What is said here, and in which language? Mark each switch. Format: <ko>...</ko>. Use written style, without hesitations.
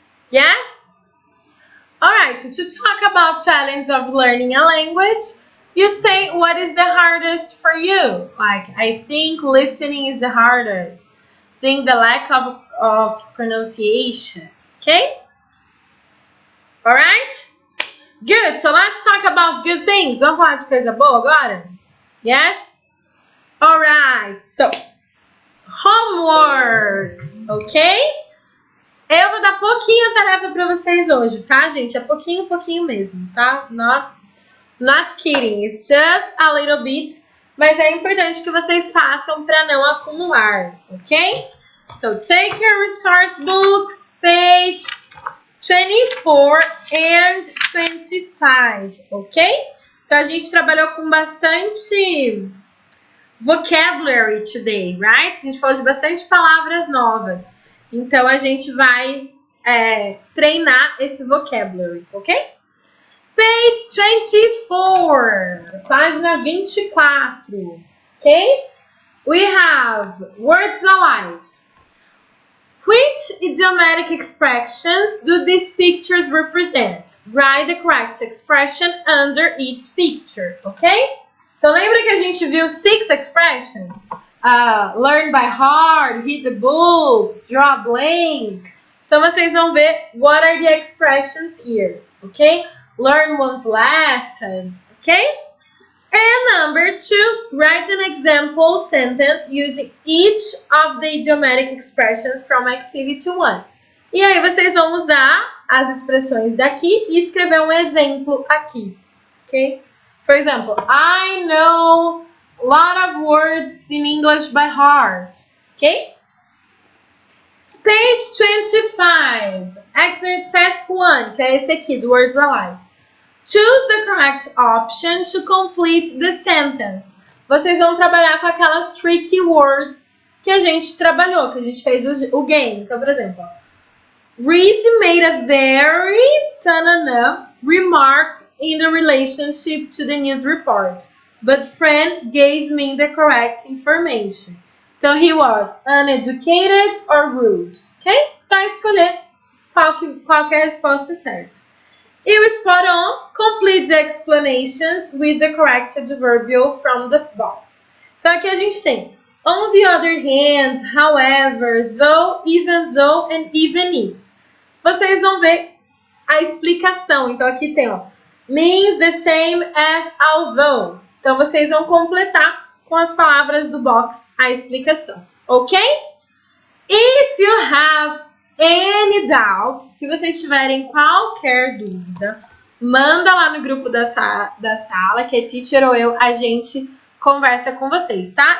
<en>Yes? Alright, so to talk about challenge of learning a language, you say what is the hardest for you? Like, I think listening is the hardest. Think the lack of pronunciation. Okay? Alright? Good, so let's talk about good things.</en> <pt>Vamos falar de coisa boa agora?</pt> <en>Yes? Alright, so homeworks,</en> <pt>ok? Eu vou dar pouquinho tarefa para vocês hoje, tá, gente? É pouquinho mesmo, tá?</pt> <en>Not kidding, it's just a little bit,</en> <pt>mas é importante que vocês façam para não acumular, ok?</pt> <en>So take your resource books, page 24 and 25, ok?</en> <pt>Então a gente trabalhou com bastante</pt> <en>vocabulary today, right?</en> <pt>A gente falou de bastante palavras novas. Então, a gente vai treinar esse vocabulary, ok?</pt> <en>Page 24, página 24, ok? We have words alive. Which idiomatic expressions do these pictures represent? Write the correct expression under each picture, ok?</en> <pt>Então, lembra que a gente viu 6 expressions?</pt> <en>Learn by heart, read the books, draw blank.</en> <pt>Então, vocês vão ver</pt> <en>what are the expressions here, ok? Learn one's lesson, ok? And number 2, write an example sentence using each of the idiomatic expressions from activity 1.</en> <pt>E aí, vocês vão usar as expressões daqui e escrever um exemplo aqui, ok?</pt> <en>For example, I know a lot of words in English by heart. Okay? Page 25. Exercise task 1,</en> <pt>que é esse aqui, do</pt> <en>Words Alive. Choose the correct option to complete the sentence.</en> <pt>Vocês vão trabalhar com aquelas tricky words que a gente trabalhou, que a gente fez o game. Então, por exemplo,</pt> <en>Reese made a very remark in the relationship to the news report. But Fran gave me the correct information. Então, he was uneducated or rude. Ok?</en> <pt>Só escolher qual que é a resposta certa. E o</pt> <en>spot on, complete the explanations with the correct adverbial from the box.</en> <pt>Então, aqui a gente tem</pt> <en>on the other hand, however, though, and even if.</en> <pt>Vocês vão ver a explicação. Então, aqui tem, ó,</pt> <en>means the same as although.</en> <pt>Então, vocês vão completar com as palavras do box a explicação, ok?</pt> <en>If you have any doubts,</en> <pt>se vocês tiverem qualquer dúvida, manda lá no grupo da sala, que é teacher ou eu, a gente conversa com vocês, tá?</pt>